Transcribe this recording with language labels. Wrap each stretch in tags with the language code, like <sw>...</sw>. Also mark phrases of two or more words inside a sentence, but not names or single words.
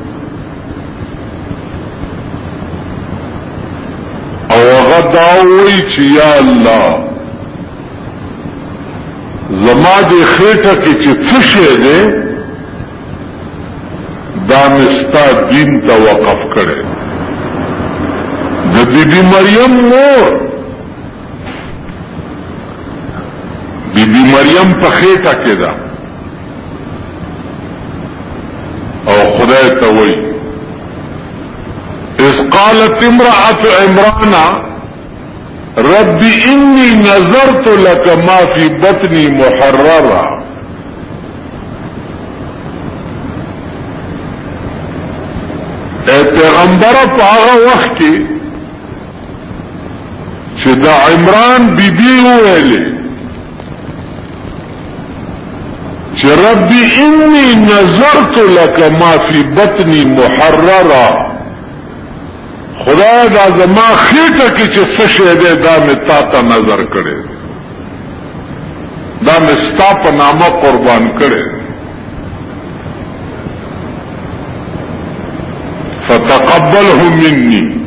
<ps>او هغه دا وایي چې یا الله زما دې خېټه کې چې څه شی دی دا مستا دین ته وقف کړي، د بی بی مریم مور بی بی مریم په خېټه کې ده او خدای ته وایي</ps> <ar>اذ قالت امرأة عمران رب انی نظرت لك ما في بطني محررا</ar> <ps>اے پیغمبر په هغه وخت کې چې دا عمران بیبي وویلې چې</ps> <ar>رب انی نظرت لك ما في بطني محررا</ar> <ps>خدای دا زما خېټه کې چې څه شی دی دا مې تا ته نظر کړی دا مې ستا په نامه قربان کړی</ps> <ar>فتقبله مني</ar>